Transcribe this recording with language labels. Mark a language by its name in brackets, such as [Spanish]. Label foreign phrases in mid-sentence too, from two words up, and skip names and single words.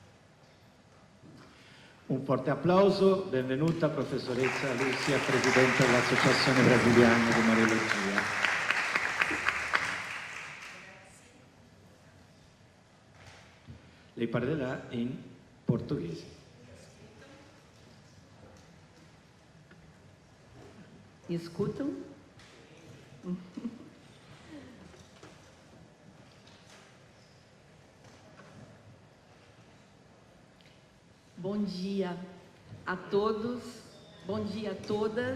[Italian] Un forte applauso, benvenuta professoressa Lúcia, Presidente dell'Associazione Brasiliana di Mariologia. Lei parlerà in portoghese. [Portuguese] Escutam? Bom dia a todos, bom dia a todas.